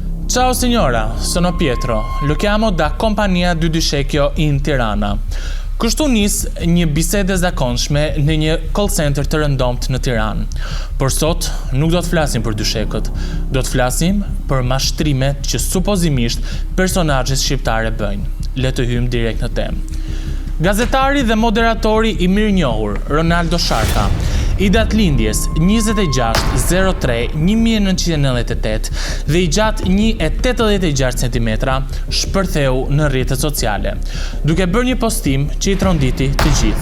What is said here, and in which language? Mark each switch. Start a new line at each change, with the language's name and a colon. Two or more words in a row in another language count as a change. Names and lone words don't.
Italian: Ciao signora, sono Pietro. Lo chiamo da compagnia di Dushekio in Tirana.
Albanian: Kështu nis një bisede zakonshme në një
English: call center
Albanian: të rëndomt në Tiranë. Por sot nuk do të flasim për dyshekët, do të flasim për mashtrimet që supozimisht personazhet shqiptare bëjnë. Le të hyjmë direkt në temë. Gazetari dhe moderatori i mirënjohur Ronaldo Sharka, i datëlindjes 26/03/1998 dhe i gjatë 1,86 cm, shpërtheu në rrjetet sociale, duke bërë një postim që i tronditi të gjithë.